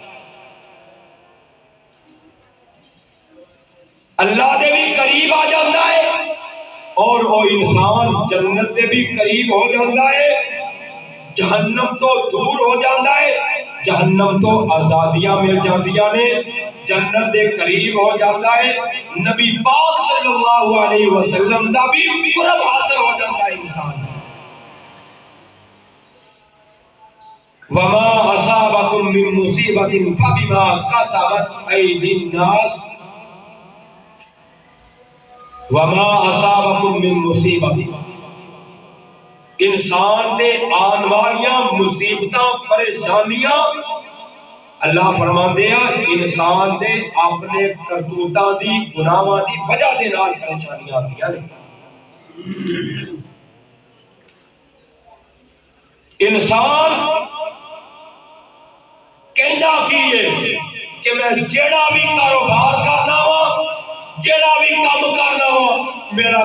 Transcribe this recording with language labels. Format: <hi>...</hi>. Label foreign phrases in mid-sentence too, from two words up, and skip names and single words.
<pa>اللہ دے بھی قریب آ جاتا ہے اور وہ انسان جنت دے بھی قریب ہو جاتا ہے، جہنم تو دور ہو جاتا ہے، جہنم تو آزادیاں مل جاندیاں نے، جنت دے قریب ہو جاتا ہے، نبی پاک</pa> <ar>صلی اللہ علیہ وسلم</ar> <pa>دا بھی قرب حاصل ہو جاتا ہے انسان۔</pa> <ar>وما اصابکم من مصیبت فبما کسبت ایدی الناس وما اصابکم من مصیبت،</ar> <pa>انسان تے آن والیاں مصیبتاں پریشانیاں اللہ فرماندے ہیں انسان دے اپنے کرتوتاں دی گناہاں دی وجہ دے نال پریشانیاں آندیاں نے۔ انسان کہندا کی ہے کہ میں جیڑا بھی کاروبار کرنا وا، جیڑا بھی کام کرنا وا، میرا</pa>